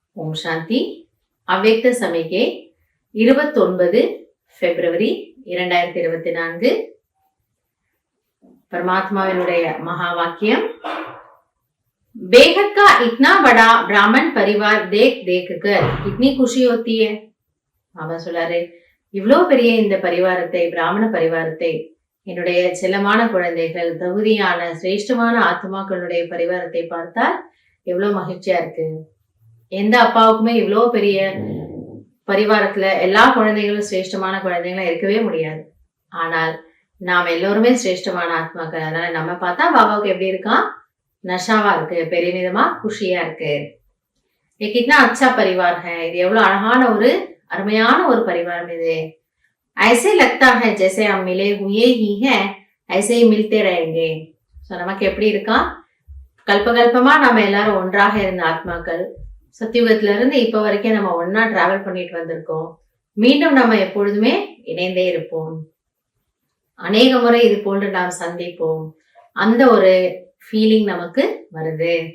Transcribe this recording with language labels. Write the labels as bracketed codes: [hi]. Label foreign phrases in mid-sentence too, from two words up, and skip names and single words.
[ta] ஓம் சாந்தி. அவ்யக்த சமிகை 29 பிப்ரவரி 2024. परमात्माविनुடைய மகா வாக்கியம். [hi] बेहद का इतना बड़ा ब्राह्मण परिवार देख देख कर कितनी खुशी होती है. [ta] பாபா சொல்றாரு, இவ்வளவு பெரிய இந்த பரிவாரத்தை, பிராமண பரிவாரத்தை, என்னுடைய செல்லமான குழந்தைகள், தகுதியான சிரேஷ்டமான ஆத்மாக்களுடைய பரிவாரத்தை பார்த்தால் எவ்வளவு மகிழ்ச்சியா இருக்கு. எந்த அப்பாவுக்குமே இவ்வளவு பெரிய பரிவாரத்துல எல்லா குழந்தைகளும் சிரேஷ்டமான குழந்தைகளும் இருக்கவே முடியாது. ஆனால் நாம் எல்லோருமே சிரேஷ்டமான ஆத்மாக்கள். அதனால நம்ம பார்த்தா பாபாவுக்கு எப்படி இருக்கான், நஷாவா இருக்கு, பெருமிதமா குஷியா இருக்கு. [hi] कितना अच्छा परिवार है. [ta] இது எவ்வளவு அழகான ஒரு அருமையான ஒரு பரிவாரம் இது. [hi] ऐसे लगता है जैसे हम मिले हुए ही हैं, ऐसे ही मिलते रहेंगे. [ta] சோ நமக்கு எப்படி இருக்கான், கல்பகல்பமா நம்ம எல்லாரும் ஒன்றாக இருந்த ஆத்மாக்கள். சத்தியுகத்துல இருந்து இப்ப வரைக்கும் நம்ம ஒன்னா டிராவல் பண்ணிட்டு வந்திருக்கோம். மீண்டும் நம்ம எப்பொழுதுமே இணைந்தே இருப்போம். அநேக முறை இது போன்று நாம் சந்திப்போம். அந்த ஒரு ஃபீலிங் நமக்கு வருது.